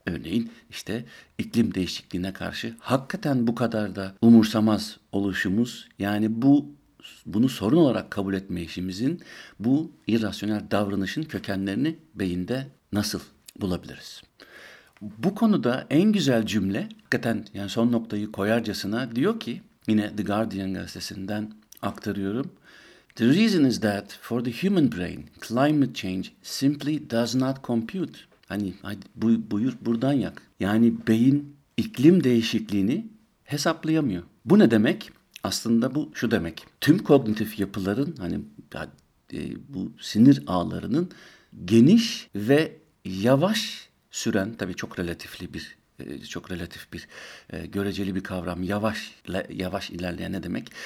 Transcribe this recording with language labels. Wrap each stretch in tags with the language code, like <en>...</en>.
<tr>Örneğin işte iklim değişikliğine karşı hakikaten bu kadar da umursamaz oluşumuz yani bunu sorun olarak kabul etme işimizin bu irrasyonel davranışın kökenlerini beyinde nasıl bulabiliriz? Bu konuda en güzel cümle hakikaten yani son noktayı koyarcasına diyor ki yine The Guardian gazetesinden aktarıyorum.</tr> <en>The reason is that for the human brain, climate change simply does not compute.</en> <tr>Hani hadi buyur buradan yak. Yani beyin iklim değişikliğini hesaplayamıyor. Bu ne demek? Aslında bu şu demek. Tüm kognitif yapıların hani bu sinir ağlarının geniş ve yavaş süren tabii çok relatif bir göreceli bir kavram yavaş ilerleyen ne demek?</tr>